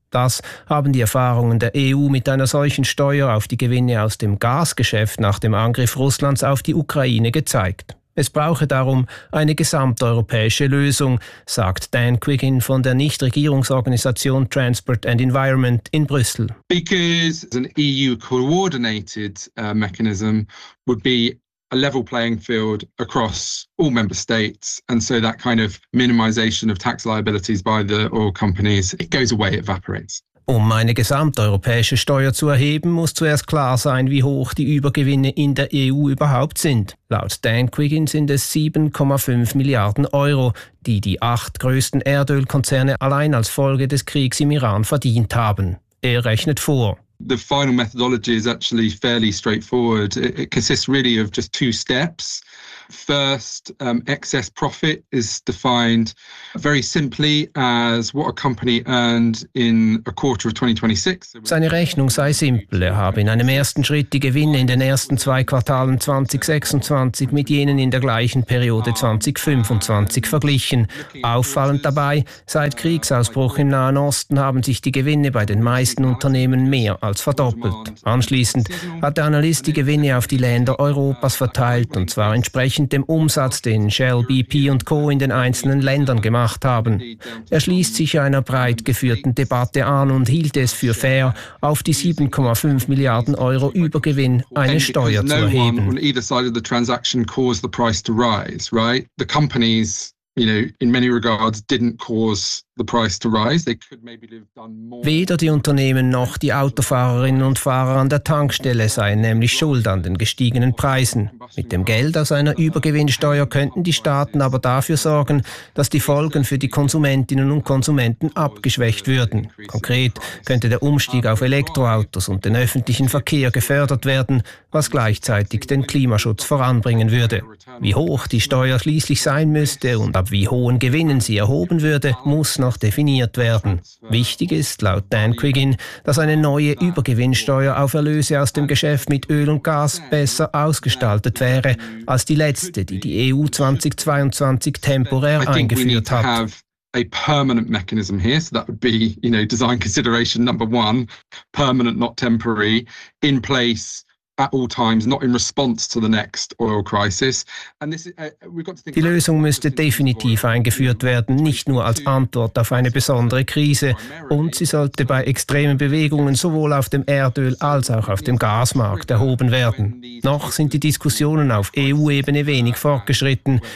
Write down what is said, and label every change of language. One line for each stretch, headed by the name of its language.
German: Das haben die Erfahrungen der EU mit einer solchen Steuer auf die Gewinne aus dem Gasgeschäft nach dem Angriff Russlands auf die Ukraine gezeigt. Es brauche darum eine gesamteuropäische Lösung, sagt Dan Quiggin von der Nichtregierungsorganisation Transport and Environment in Brüssel.
English: Because an EU-coordinated mechanism would be a level playing field across all member states, and so that kind of minimization of tax liabilities by the oil companies, it goes away, it evaporates.
German: Um eine gesamteuropäische Steuer zu erheben, muss zuerst klar sein, wie hoch die Übergewinne in der EU überhaupt sind. Laut Dan Quiggin sind es 7,5 Milliarden Euro, die die 8 größten Erdölkonzerne allein als Folge des Kriegs im Iran verdient haben. Er rechnet vor.
English: The final methodology is actually fairly straightforward. It consists really of just two steps. First, excess profit is defined very simply as what a company earned in a quarter of 2026.
German: Seine Rechnung sei simpel. Er habe in einem ersten Schritt die Gewinne in den ersten zwei Quartalen 2026 mit jenen in der gleichen Periode 2025 verglichen. Auffallend dabei, seit Kriegsausbruch im Nahen Osten haben sich die Gewinne bei den meisten Unternehmen mehr als verdoppelt. Anschließend hat der Analyst die Gewinne auf die Länder Europas verteilt, und zwar entsprechend dem Umsatz, den Shell, BP und Co. in den einzelnen Ländern gemacht haben. Er schließt sich einer breit geführten Debatte an und hielt es für fair, auf die 7,5 Milliarden Euro Übergewinn eine Steuer zu erheben.
English: On either side of the transaction caused the price to rise, right? The companies, you know, in many regards didn't cause the price to rise. They could maybe have done more.
German: Weder die Unternehmen noch die Autofahrerinnen und Fahrer an der Tankstelle seien nämlich schuld an den gestiegenen Preisen. Mit dem Geld aus einer Übergewinnsteuer könnten die Staaten aber dafür sorgen, dass die Folgen für die Konsumentinnen und Konsumenten abgeschwächt würden. Konkret könnte der Umstieg auf Elektroautos und den öffentlichen Verkehr gefördert werden, was gleichzeitig den Klimaschutz voranbringen würde. Wie hoch die Steuer schließlich sein müsste und ab wie hohen Gewinnen sie erhoben würde, muss noch definiert werden. Wichtig ist, laut Dan Quiggin, dass eine neue Übergewinnsteuer auf Erlöse aus dem Geschäft mit Öl und Gas besser ausgestaltet wäre als die letzte, die die EU 2022 temporär eingeführt hat.
English: A permanent mechanism here, so that would be, you know, design consideration number one, permanent, not temporary, in place at all times, not in response to the next oil crisis. And this, we've got to think.
German: Die Lösung müsste definitiv eingeführt werden, nicht nur als Antwort auf eine besondere Krise, und sie sollte bei extremen Bewegungen sowohl auf dem Erdöl- als auch auf dem Gasmarkt erhoben werden. Noch sind die Diskussionen auf EU-Ebene wenig fortgeschritten.